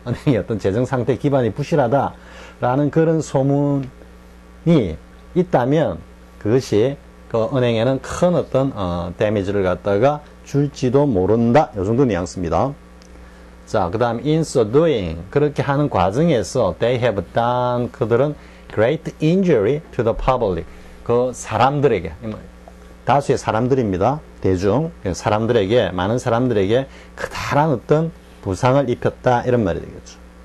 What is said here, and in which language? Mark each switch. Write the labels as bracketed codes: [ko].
[ko] 은행의 어떤 재정 상태 기반이 부실하다. 라는 그런 소문이 있다면, 그것이 그 은행에는 큰 어떤, 데미지를 갖다가 줄지도 모른다. 요 정도 뉘앙스입니다. 자, 그 다음, [en] in so doing. [ko] 그렇게 하는 과정에서, [en] they have done. [ko] 그들은 [en] great injury to the public. [ko] 그 사람들에게, 다수의 사람들입니다. 대중, 사람들에게, 많은 사람들에게 커다란 어떤 부상을 입혔다. 이런 말이 되겠죠.